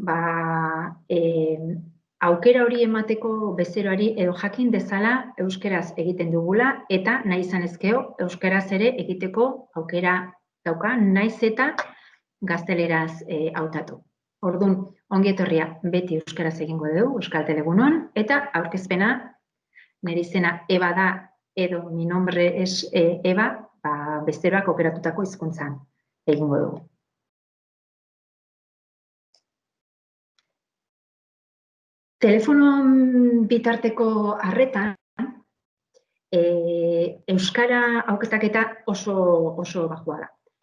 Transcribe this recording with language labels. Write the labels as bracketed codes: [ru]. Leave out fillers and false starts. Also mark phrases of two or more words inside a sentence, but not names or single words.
[eu] Aukera hori emateko bezeroari edo jakin dezala euskaraz egiten dugula eta nahi izan ezkeo euskaraz ere egiteko aukera dauka, naiz eta gazteleraz hautatu. Orduan, ongi etorria beti euskaraz egingo dugu, Euskal Telegunon, eta aurkezpena nire izena Eba da edo [es] mi nombre es Eba, [eu] bezeroak aukeratutako hizkuntzan egingo dugu. Telefono bitarteko arretan, euskara aukeraketa oso bajua da.